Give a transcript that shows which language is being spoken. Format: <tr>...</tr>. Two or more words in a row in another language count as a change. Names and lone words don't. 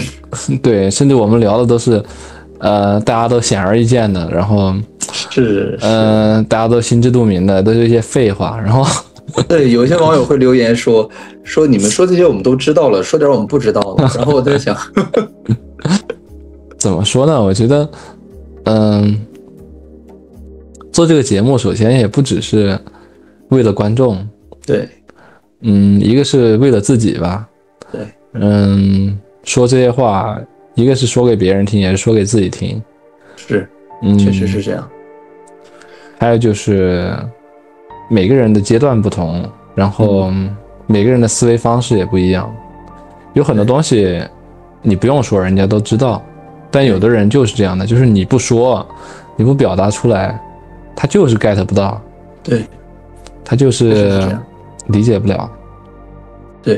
<zh>对，甚至我們聊的都是大家都顯而易見的，然後大家都心知肚明的，都是一些廢話，然後对，有一些網友會留言說你們說這些我們都知道了，說點我們不知道的。然後我在想怎麼說呢？我覺得做這個節目首先也不只是為了觀眾，對，一個是為了自己吧，對，說這些話，一個是說給別人聽，也是說給自己聽，是，確實是這樣。還有就是每個人的階段不同，然後每個人的思維方式也不一樣，有很多東西你不用說，人家都知道，但有的人就是這樣的，就是你不說，你不表達出來，他就是 get 不到，對，他就是理解不了。对，</zh>